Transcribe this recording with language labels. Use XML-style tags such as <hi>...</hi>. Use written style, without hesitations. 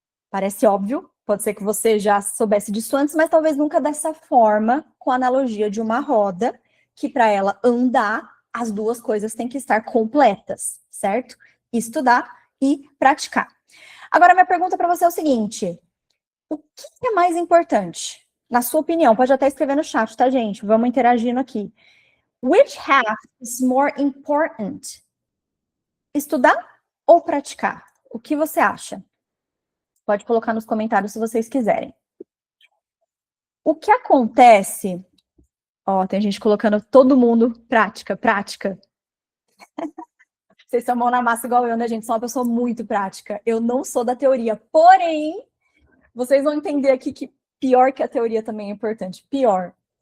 <pt>Parece óbvio, pode ser que você já soubesse disso antes, mas talvez nunca dessa forma, com a analogia de uma roda, que para ela andar, as duas coisas têm que estar completas, certo? Estudar e praticar. Agora, minha pergunta para você é o seguinte: o que é mais importante? Na sua opinião, pode até escrever no chat, tá, gente? Vamos interagindo aqui.</pt> <en>Which half is more important?</en> <pt>Estudar ou praticar? O que você acha? Pode colocar nos comentários se vocês quiserem. O que acontece... Ó, tem gente colocando todo mundo prática, prática. Vocês são mão na massa igual eu, né, gente? Sou uma pessoa muito prática. Eu não sou da teoria. Porém, vocês vão entender aqui que pior que a teoria também é importante. Pior.</pt>